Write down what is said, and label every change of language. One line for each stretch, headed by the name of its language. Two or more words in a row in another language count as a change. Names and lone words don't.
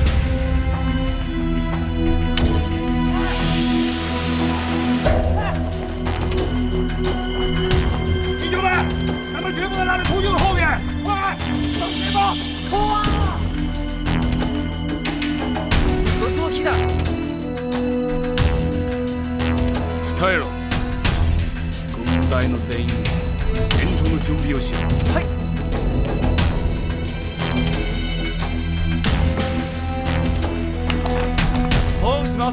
Chinese: 弟兄们，咱们全部拉着途径后面，快，向前方，冲啊！
Japanese: そいつも来た。伝えろ。軍隊の全員戦闘の準備をしろ。はい。保護します。